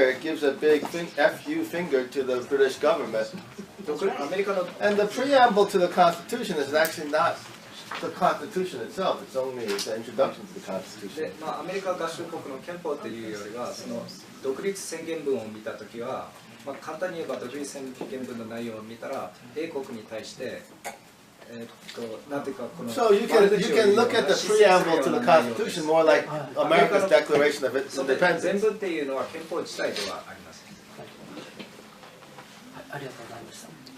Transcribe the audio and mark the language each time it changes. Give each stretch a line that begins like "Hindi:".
English: It gives a big FU finger to the British government. And the preamble to the Constitution is actually not the Constitution itself, it's only the introduction to the Constitution.
Japanese: で、アメリカ合衆国の憲法というよりは、その独立宣言文を見たときは、簡単に言えば独立宣言文の内容を見たら、英国に対して、なんていうかこの
English: So you can look at the preamble to the Constitution more like America's Declaration of Independence.
Japanese: 全文っていうのは憲法自体ではありません。ありがとうございました。